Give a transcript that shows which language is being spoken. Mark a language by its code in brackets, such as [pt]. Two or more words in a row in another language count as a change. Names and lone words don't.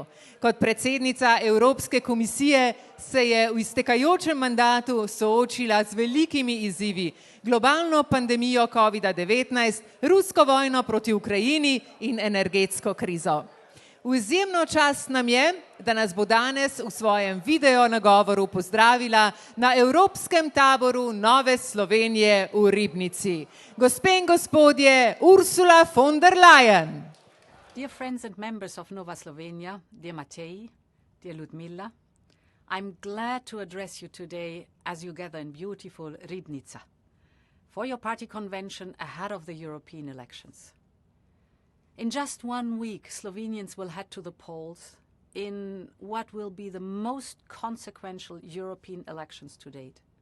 [sl] Kot predsednica Evropske komisije se je v iztekajočem mandatu soočila z velikimi izzivi, globalno pandemijo COVID-19, rusko vojno proti Ukrajini in energetsko krizo. V izjemno čast nam je, da nas bo danes v svojem video nagovoru pozdravila na Evropskem taboru Nove Slovenije v Ribnici. Gospe in gospodje, Ursula von der Leyen. [en] Dear friends and members of Nova Slovenia, dear Matej, dear Ludmila, I'm glad to address you today as you gather in beautiful Ribnica for your party convention ahead of the European elections. In just 1 week, Slovenians will head to the polls in what will be the most consequential European elections to date.